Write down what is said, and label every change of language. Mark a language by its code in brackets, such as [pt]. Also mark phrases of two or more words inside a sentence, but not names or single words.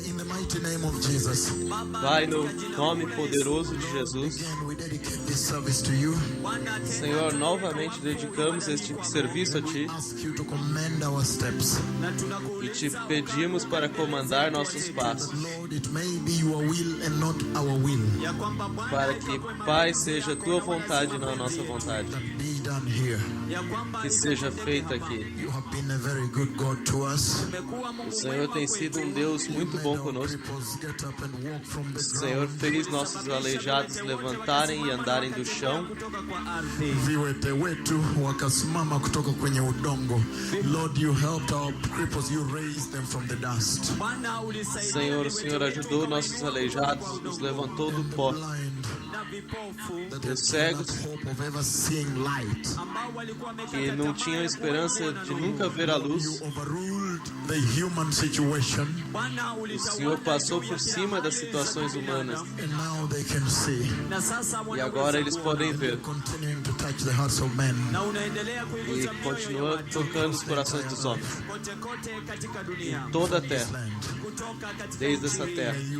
[pt] Pai, no nome poderoso de Jesus, Senhor, novamente dedicamos este serviço a Ti e Te pedimos para comandar nossos passos, para que, Pai, seja Tua vontade e não a nossa vontade, que seja feita aqui. O Senhor tem sido um Deus muito bom conosco. O Senhor fez nossos aleijados levantarem e andarem do chão. [sw] Viwete wetu wakasimama kutoka kwenye udongo. [en] Lord, you helped our cripples, you raised them from the dust. [pt] Senhor, o Senhor ajudou nossos aleijados, nos levantou do pó. E os cegos que não tinham esperança de nunca ver a luz, o Senhor passou por cima das situações humanas e agora eles podem ver e continua tocando os corações dos homens em toda a terra, desde essa terra.